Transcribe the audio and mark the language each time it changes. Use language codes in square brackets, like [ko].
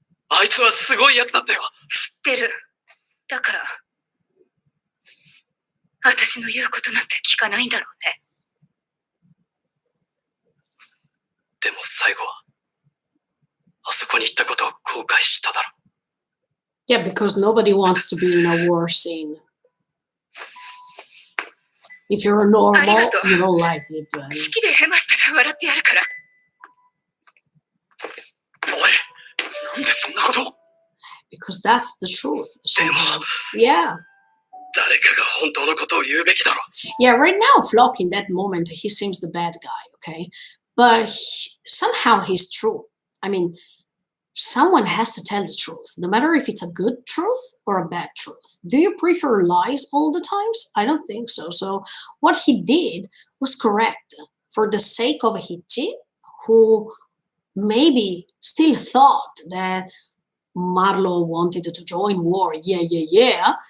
[ja] あいつはすごいやつだったよ。知ってる。だから、私の言うことなんて聞かないんだろうね。でも最後は、あそこに行ったことを後悔しただろ。 [en] Yeah, because nobody wants to be in a war scene. If you're normal, you don't like it. [ja] 式でヘマしたら笑ってやるから。おい、なんでそんなことを？ [en] Because that's the truth. [ja] でも、 [en] yeah. [ja] 誰かが本当のことを言うべきだろ。 [en] Yeah, right now, Flock, in that moment, he seems the bad guy, okay? But somehow he's true. I mean, someone has to tell the truth, no matter if it's a good truth or a bad truth. Do you prefer lies all the times? I don't think so. So what he did was correct for the sake of Hichi, who maybe still thought that Marlo wanted to join war. Yeah.